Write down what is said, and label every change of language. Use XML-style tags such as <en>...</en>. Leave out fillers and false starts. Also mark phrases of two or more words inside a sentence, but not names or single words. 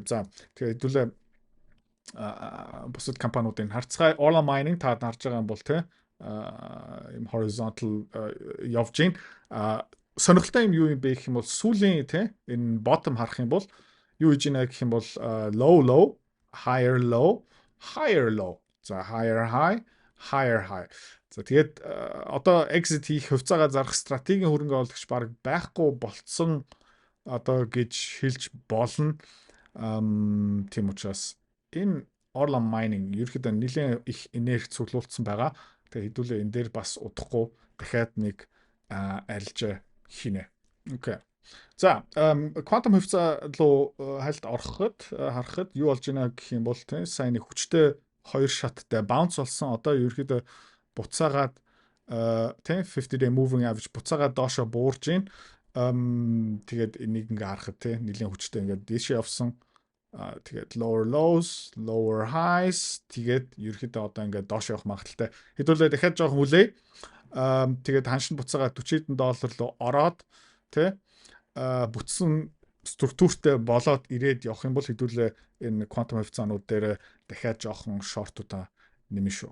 <mn>За тэгээ хэдүүлээ бусад компаниудыг харцгаая. Orla mining та харж байгаа юм бол тий юм horizontal явж гин. Сонирхолтой юм юу юм бэ гэх юм бол сүүлийн тий энэ bottom харах юм бол юу хийж ийна гэх юм бол</mn> <en>low low, higher low, higher low. За higher high, higher high.</en> <mn>За тэгээд одоо exit хийх хувьцаагаа зарах стратегийн хөрөнгө оруулагч баг байхгүй болцсон одоо гэж хэлж болно. Тийм учраас энэ Orla mining ерөөхдөө нэлээд их энерги цуглуулсан байгаа. Тэгээ хэдүүлээ энэ дээр бас удахгүй дахиад нэг арилжаа хийнэ. Окей. За, квантум хувьцаа руу хальт харахад юу болж байна гэх юм бол тийм сайн нэг хүчтэй хоёр шаттай bounce болсон. Одоо ерөөхдөө буцаагаад тийм</mn> <en>50 day moving average</en> <mn>буцаагаад доошо буурж байна. Тэгээд энийг ингээ харахад тийм нэлийн хүчтэй ингээ дээшээ явсан. Тэгээд</mn> <en>lower lows, lower highs</en> <mn>тэгээд ерөөхдөө одоо ингээд доош явах магадaltaй. Хэдүүлээ дахиад жоохон үлээ. Тэгээд ханшин буцаага $40 руу ороод тий бүтсэн структуртэй болоод ирээд явах юм бол хэдүүлээ энэ квантум хувьцаанууд дээр дахиад жоохон шортуудаа нэмэн шүү.</mn>